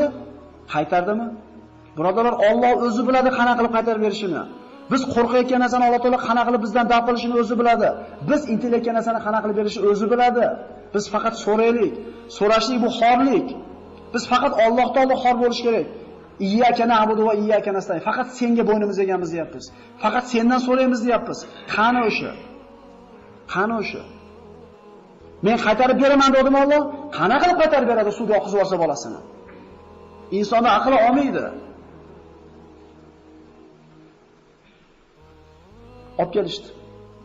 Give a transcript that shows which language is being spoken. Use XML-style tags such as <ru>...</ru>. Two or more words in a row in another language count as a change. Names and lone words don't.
<uz>Qaytardimi? Birodarlar, Alloh o'zi biladi qana qilib qaytarib berishini. Biz qo'rqayotgan narsani Alloh taolo qana qilib bizdan daf qilishini o'zi biladi. Biz intilayotgan narsani qana qilib berishini o'zi biladi. Biz faqat so'raylik. So'rashlik bu xorlik. Biz faqat Alloh taolo xor bo'lish kerak.</uz> <ar>إياك نعبد وإياك نستعين.</ar> <uz>Faqat senga bo'ynimiz egamiz deyapmiz. Faqat sendan so'raymiz deyapmiz. Qani o'sha? Qani o'sha? Men qaytarib beraman dedim Alloh. Qana qilib qaytarib beradi suvga oqizib yuborsa bolasini? Insonni aqli olmaydi. Olib kelishdi.</uz>